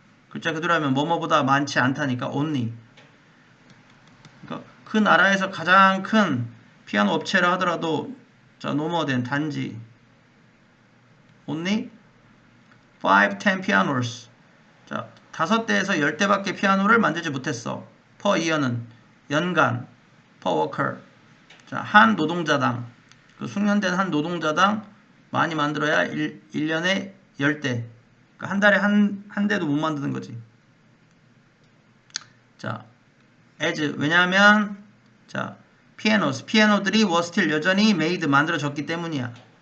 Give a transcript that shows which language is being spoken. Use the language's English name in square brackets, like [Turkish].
[Korean] 글자 그대로 하면 뭐뭐보다 많지 않다니까 only. 그러니까 그 나라에서 가장 큰 피아노 업체라 하더라도 자, [English] no more than [Korean] 단지 only 5, 10 pianos. 자, 5대에서 10대밖에 피아노를 만들지 못했어. [English] per year는 [Korean] 연간 [English] per worker. [Korean] 자, 한 노동자당 그 숙련된 한 노동자당 많이 만들어야 1년에 10대. 그러니까 한 달에 한 대도 못 만드는 거지. 자, as 왜냐하면 자, 피아노들이 [English] were still [Korean] 여전히 made 만들어졌기 때문이야.